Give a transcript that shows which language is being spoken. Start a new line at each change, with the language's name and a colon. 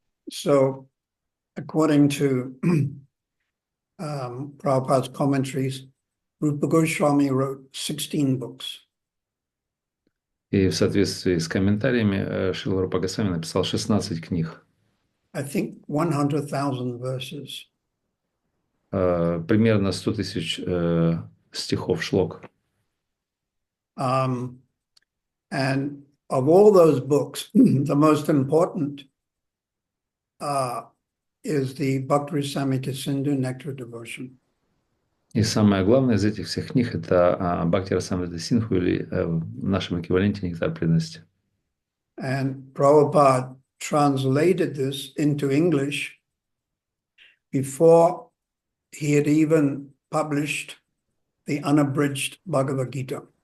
English: So, according to Prabhupada's commentaries, Rupa Goswami wrote 16 books.
Russian: И в соответствии с комментариями Шрила Рупа Госвами написал 16 книг.
English: I think 100,000 verses.
Russian: Примерно 100 тысяч стихов, шлок.
English: And of all those books, the most important is the Bhakti-rasamrita Sindhu Nectar Devotion.
Russian: И самое главное из этих всех книг – это Бхакти-расамрита Синдху или в нашем эквиваленте «Нектар преданности».
English: And Prabhupada translated this into English before he had even published the unabridged Bhagavad Gita.